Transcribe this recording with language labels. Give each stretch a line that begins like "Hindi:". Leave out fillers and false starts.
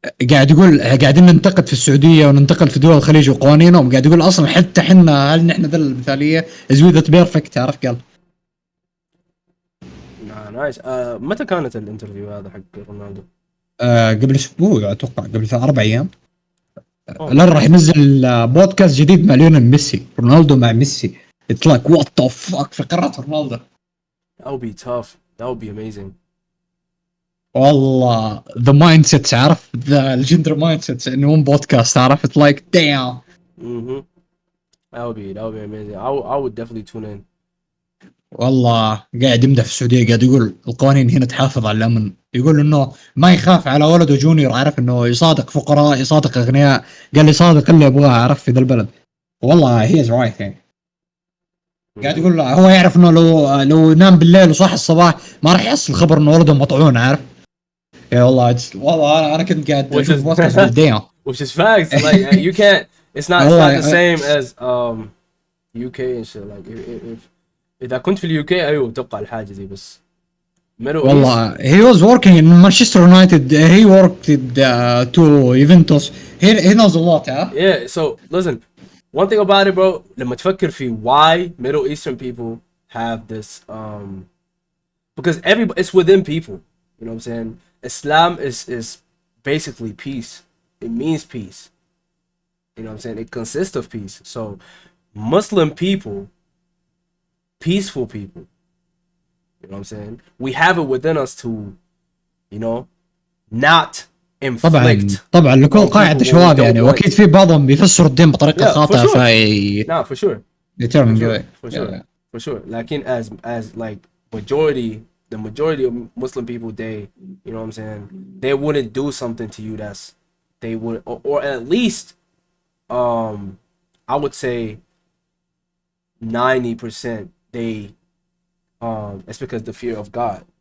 Arabic: قاعد يقول قاعدين ننتقد في السعودية وننتقد في دول الخليج وقوانينهم، قاعد يقول أصلا حتى حنا هل نحن ذا المثالية
English: is we that perfect،
Arabic: عارف؟ قال نايس. متى كانت الانترفيو هذا حق رونالدو؟ قبل أسبوع أتوقع، قبل 4 أيام. الآن راح ينزل بودكاست جديد مع ليونيل ميسي، رونالدو مع ميسي.
English: It's like what the fuck
Arabic: في قارة رونالدو.
English: That would be tough. That would be amazing. والله the mindsets، عارف؟ الجندر mindsets إنه بودكاست، عارف؟ It's like damn. That would be amazing. I would definitely tune in.
Arabic: والله قاعد يمدح في السعودية، قاعد يقول القوانين هنا تحافظ على الأمن، يقول إنه ما يخاف على ولده جونيور، عارف؟ إنه يصادق فقراء يصادق أغنياء، قال لي صادق اللي يبغاه، عارف؟ في ذا البلد.
English: والله he is right يعني.
Arabic: قاعد يقول هو يعرف إنه لو نام بالليل وصاح الصباح ما راح يحصل خبر إنه ولده مطعون، عارف؟ يا والله أنا كنت قاعد أشوف بودكاست قدام.
English: Which is facts. Like you can't. It's not the same as UK and shit. Like if
Arabic: إذا كنت في اليو كي أيوة بتوقع الحاجة دي، بس
English: والله he was working in Manchester United, he worked to Juventus, he knows a lot. Yeah, so listen, one thing about it bro,
Arabic: لما تفكر في
English: why Middle Eastern people have this because it's within people, you know what I'm saying? Islam is basically peace. It means peace, you know what I'm saying? It consists of peace. So Muslim people, peaceful people, you know what I'm saying? We have it within us to, you know, not inflict.
Arabic: طبعا لكل قاعدة شواذ يعني، واكيد في بعضهم بيفسروا الدين بطريقة خاطئة
English: for sure.
Arabic: يترمي
English: for sure. For sure. Like as like the majority of Muslim people, they, you know what I'm saying, they wouldn't do something to you that's they would, or at least I would say 90% they it's because the fear of God.